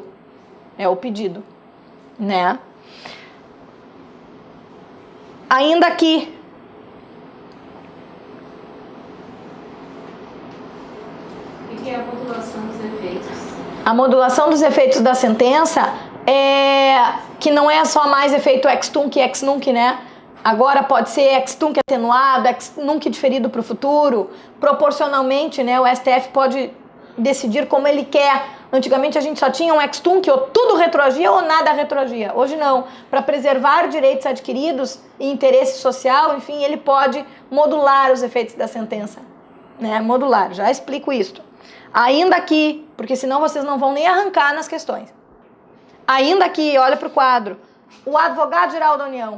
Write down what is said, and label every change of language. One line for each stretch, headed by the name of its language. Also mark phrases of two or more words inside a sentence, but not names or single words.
Portuguese: É o pedido, né? Ainda aqui, o que é a modulação dos efeitos? A modulação dos efeitos da sentença é que não é só mais efeito
Latin: ex tunc
Portuguese: e
Latin: ex nunc,
Portuguese: né? Agora pode ser
Latin: ex tunc
Portuguese: atenuado,
Latin: ex nunc
Portuguese: diferido para o futuro. Proporcionalmente, né, o STF pode decidir como ele quer. Antigamente a gente só tinha um
Latin: ex tunc,
Portuguese: ou tudo retroagia ou nada retroagia. Hoje não. Para preservar direitos adquiridos e interesse social, enfim, ele pode modular os efeitos da sentença. Né? Modular, já explico isso. Ainda aqui, porque senão vocês não vão nem arrancar nas questões. Ainda aqui, olha para o quadro. O advogado-geral da União.